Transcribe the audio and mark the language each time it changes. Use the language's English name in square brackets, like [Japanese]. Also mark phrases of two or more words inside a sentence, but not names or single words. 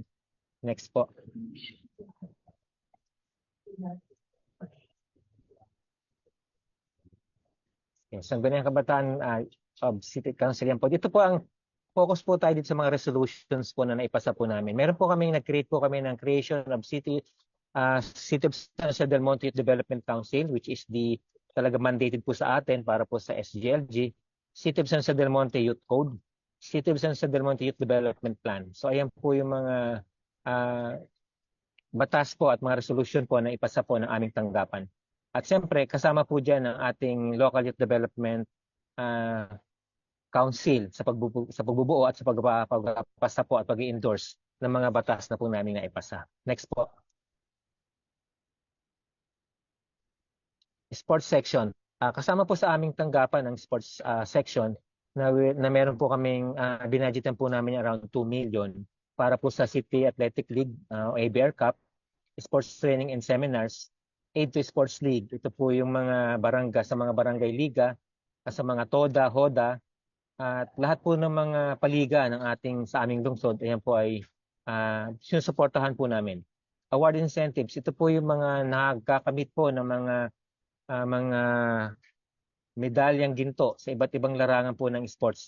[Filipino] Next po. Yan, Sangguniang Kabataan of City Council yan po. Dito po ang focus po tayo dito sa mga resolutions po na naipasa po namin. Meron po kami, nag-create po kami ng [English] creation of City of San Jose del Monte Youth Development Council, which is the [Filipino] talaga mandated po sa atin para po sa SGLG. City of San Jose del Monte Youth Code, City of San Jose del Monte Youth Development Plan. So ayan po yung mga batas po at mga resolution po na ipasa po ng aming tanggapan. At siyempre, kasama po dyan ang ating Local Youth Development Council sa pagbubuo at sa pagpapasa po at pag-i-endorse ng mga batas na po namin naipasa. Next po. [English] Sports section. [Filipino] Kasama po sa aming tanggapan ng sports section na meron po kaming binadgetan po namin around 2 million para po sa City Athletic League o ABR Cup, [English] sports training and seminars, aid to sports league. [Filipino] Ito po yung mga sa mga barangay liga, sa mga TODA, HODA, at lahat po ng mga paliga ng sa aming lungsod, ayan po ay sinusuportahan po namin. [English] Award incentives, [Filipino] ito po yung mga nagkakamit po ng mga medalyang ginto sa iba't ibang larangan po ng sports.